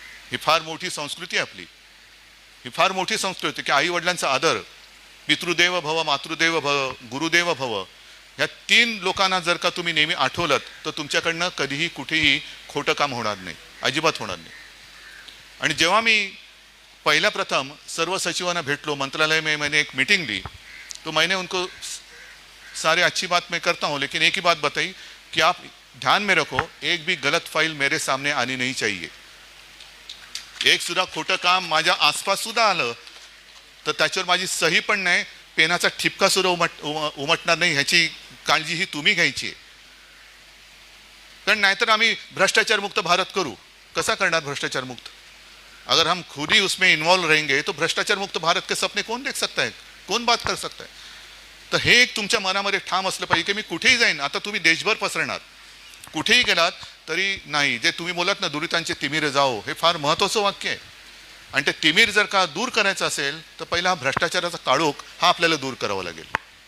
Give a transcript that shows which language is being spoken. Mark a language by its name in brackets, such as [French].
[Marathi] ही फार मोठी संस्कृती आहे आपली. ही फार मोठी संस्कृती की आई वडिलांचा आदर. पितृदेव भव, मातृदेव भव, गुरुदेव भव, ह्या 3 लोकांना जर का तुम्ही नेहमी आठवलत तर तुमच्याकडनं कधीही कुठेही खोटं काम होणार नाही, अजिबात होणार नाही. आणि जेव्हा मी पहिल्या प्रथम सर्व सचिवांना भेटलो, [Hindi] मंत्रालय में मैंने एक मीटिंग ली, तो मैंने उनको सारे अच्छी बात मैं करता हूँ, लेकिन एक ही बात बताई कि आप ध्यान में रखो, एक भी गलत फाइल मेरे सामने आनी नहीं चाहिए. [Marathi] एक सुद्धा खोटं काम माझ्या आसपास सुद्धा आलं तर त्याच्यावर माझी सही पण नाही, पेनाचा ठिपका सुद्धा उमटणार नाही, ह्याची काळजी ही तुम्ही घ्यायची आहे. कारण नाहीतर आम्ही भ्रष्टाचार मुक्त भारत करू. कसा करणार भ्रष्टाचार मुक्त? [Hindi] अगर हम खुद ही उसमें इन्वॉल्व रहेंगे तो भ्रष्टाचार मुक्त भारत के सपने कौन देख सकता है, कौन बात कर सकता है? [Marathi] तर हे एक तुमच्या मनामध्ये ठाम असलं पाहिजे की मी कुठेही जाईन. आता तुम्ही देशभर पसरणार, कुठेही गेलात तरी नाही, जे तुम्ही बोलात ना दुरितांचे तिमिरे जाओ, हे फार महत्त्वाचं वाक्य आहे. आणि ते तिमीर जर का दूर करायचं असेल तर पहिला हा भ्रष्टाचाराचा काळोख हा आपल्याला दूर करावा लागेल.